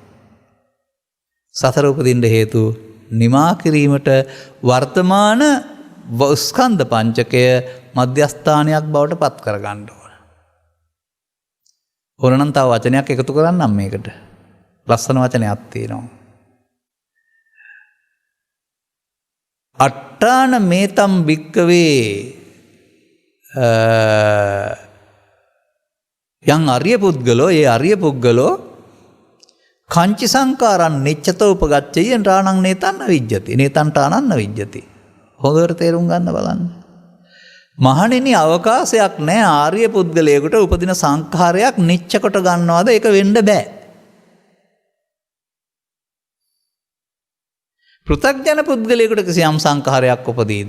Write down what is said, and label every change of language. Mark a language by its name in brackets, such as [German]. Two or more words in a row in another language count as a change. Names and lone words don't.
[Sinhala] සසර උපදින්න හේතු නිමා කිරීමට වර්තමාන ස්කන්ධ පංචකය මධ්‍යස්ථානයක් බවට පත් කරගන්න ඕන. ඕනනම් තව වචනයක් එකතු කරන්නම් මේකට. ලස්සන වචනයක් තියෙනවා. [Pali] අට්ඨාන මේතම් භික්කවේ යං අරිය පුද්ගලෝ ඒ අරිය පුද්ගලෝ කංචි සංකාරං නිච්චතෝ උපගච්ඡේයන් රාණං නේතං අවිජ්ජති නේතං ඨානං අවිජ්ජති. [Sinhala] හොඳට තේරුම් ගන්න බලන්න. මහණෙනි අවකාශයක් නැහැ ආර්ය පුද්ගලයෙකුට උපදින සංඛාරයක් නිච්ච කොට ගන්නවද? ඒක වෙන්න බෑ. පෘථග්ජන පුද්ගලයෙකුට කිසියම් සංඛාරයක් උපදීද?